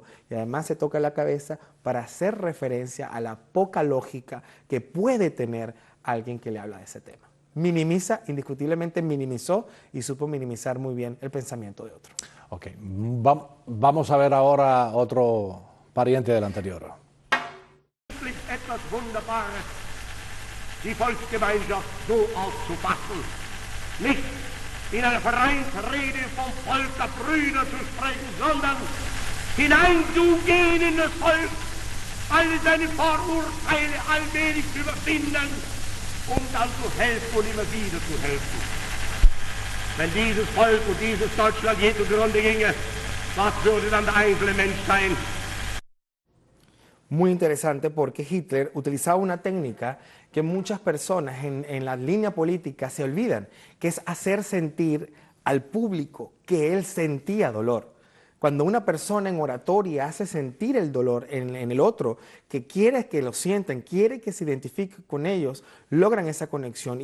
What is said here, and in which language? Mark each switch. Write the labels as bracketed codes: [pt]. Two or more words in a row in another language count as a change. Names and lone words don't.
[es] Y además se toca la cabeza para hacer referencia a la poca lógica que puede tener alguien que le habla de ese tema. Minimiza, indiscutiblemente minimizó y supo minimizar muy bien el pensamiento de otro. Ok, vamos a ver ahora otro pariente del anterior. [de] Die Volksgemeinschaft so aufzufassen, nicht in einer Vereinsrede vom Volk der Brüder zu sprechen, sondern hineinzugehen in das Volk, alle seine Vorurteile allmählich zu überwinden und dann zu helfen und immer wieder zu helfen. Wenn dieses Volk und dieses Deutschland je zugrunde ginge, was würde dann der einzelne Mensch sein? [es] Muy interesante porque Hitler utilizaba una técnica que muchas personas en la línea política se olvidan, que es hacer sentir al público que él sentía dolor. Cuando una persona en oratoria hace sentir el dolor en el otro, que quiere que lo sientan, quiere que se identifique con ellos, logran esa conexión.